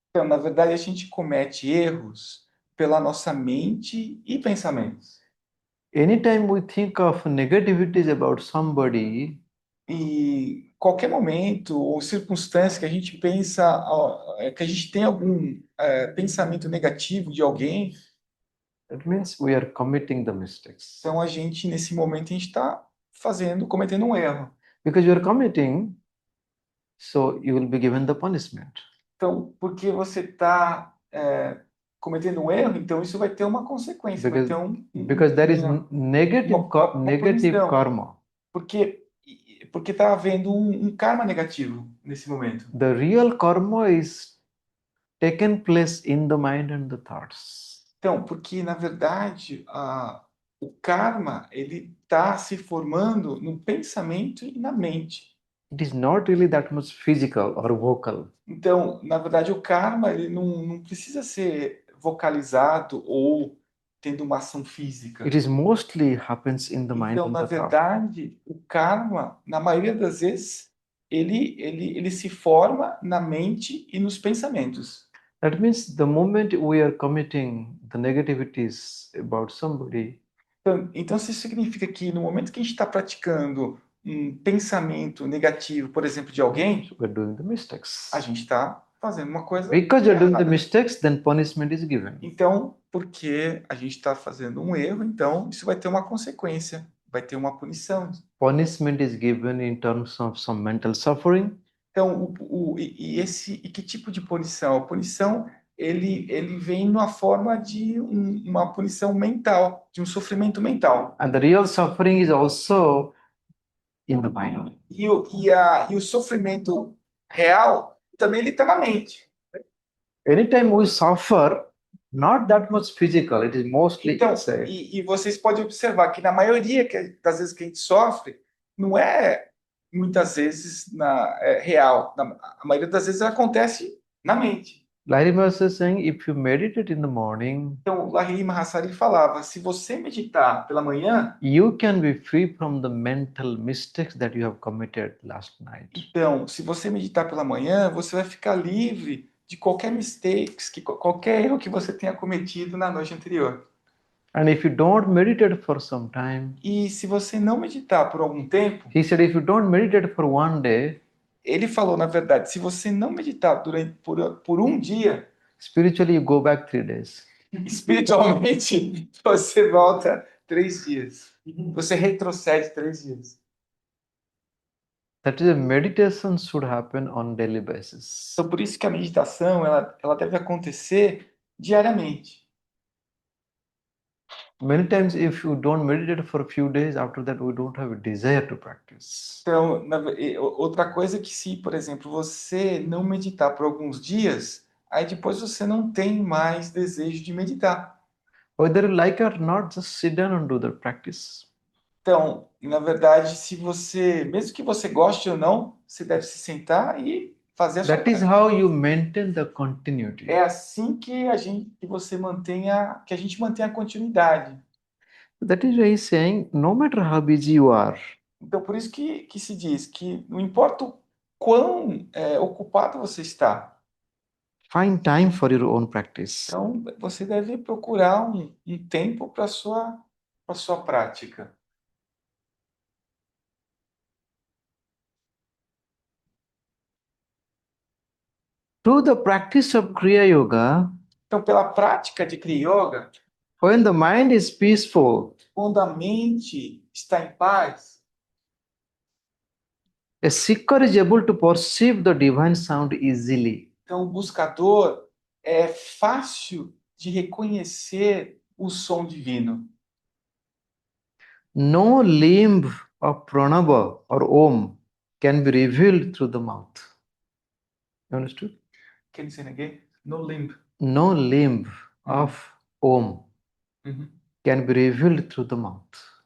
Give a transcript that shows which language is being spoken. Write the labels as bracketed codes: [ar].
[pt] Então, na verdade, a gente comete erros pela nossa mente e pensamentos. [en] Anytime we think of negativities about somebody, [pt] E qualquer momento ou circunstância que a gente pensa, que a gente tem algum pensamento negativo de alguém, [en] that means we are committing the mistakes. [pt] então a gente, nesse momento, a gente está cometendo um erro. [en] Because you are committing, so you will be given the punishment. [pt] Então, porque você está cometendo um erro, então isso vai ter uma consequência, vai ter [en] Because there is [pt] uma [en] negative [pt] punição. [en] karma. [pt] Porque está havendo um karma negativo nesse momento. [en] The real karma is taken place in the mind and the thoughts. [pt] Então, porque na verdade o karma ele está se formando no pensamento e na mente. [en] It is not really that much physical or vocal. [pt] Então, na verdade, o karma ele não precisa ser vocalizado ou tendo uma ação física. [en] It is mostly happens in the mind [pt] Então, [en] and [pt] na [en] the thought. [pt] verdade, o karma, na maioria das vezes, ele se forma na mente e nos pensamentos. [en] That means the moment we are committing the negativities about somebody, [pt] Então, isso significa que no momento que a gente está praticando um pensamento negativo, por exemplo, de alguém, [en] we're doing the mistakes. [pt] a gente está fazendo uma coisa [en] Because you're doing the [pt] errada. [en] mistakes, then punishment is given. [pt] Então, porque a gente está fazendo um erro, então isso vai ter uma consequência, vai ter uma punição. [en] Punishment is given in terms of some mental suffering. [pt] Então, e que tipo de punição? A punição ele vem na forma de uma punição mental, de um sofrimento mental. [en] And the real suffering is also in the mind. [pt] E o sofrimento real também ele está na mente. [en] Anytime we suffer, not that much physical, it is mostly [pt] Então, [en] inside. [pt] e vocês podem observar que na maioria das vezes que a gente sofre, não é muitas vezes real. A maioria das vezes acontece na mente. [en] Larry Master is saying, if you meditate in the morning, [pt] Então, Lahiri Mahasari falava, se você meditar pela manhã, [en] you can be free from the mental mistakes that you have committed last night. [pt] então, se você meditar pela manhã, você vai ficar livre de qualquer qualquer erro que você tenha cometido na noite anterior. [en] And if you don't meditate for some time, [pt] E se você não meditar por algum tempo, [en] he said, if you don't meditate for one day, [pt] ele falou, na verdade, se você não meditar por um dia, [en] spiritually you go back 3 days. [pt] espiritualmente, você volta 3 dias. Você retrocede 3 dias. [en] That is, a meditation should happen on daily basis. [pt] Então, por isso que a meditação ela deve acontecer diariamente. [en] Many times, if you don't meditate for a few days, after that, we don't have a desire to practice. [pt] Então, outra coisa é que se, por exemplo, você não meditar por alguns dias, aí depois você não tem mais desejo de meditar. [en] Whether you like or not, just sit down and do the practice. [pt] Então, na verdade, mesmo que você goste ou não, você deve se sentar e fazer a sua [en] That is [pt] prática. [en] how you maintain the continuity. [pt] É assim que a gente mantenha a continuidade. [en] That is why he's saying, no matter how busy you are, [pt] Então, por isso que se diz que não importa o quão ocupado você está, [en] find time for your own practice. [pt] então você deve procurar um tempo para sua prática. [en] Through the practice of Kriya Yoga, [pt] Então, pela prática de Kriya Yoga, [en] when the mind is peaceful, [pt] quando a mente está em paz, [en] a seeker is able to perceive the divine sound easily. [pt] então o buscador é fácil de reconhecer o som divino. [en] No limb of pranava or om can be revealed through the mouth. You understood? Can you say it again? No limb. No limb of om Uhum. can be revealed through the mouth.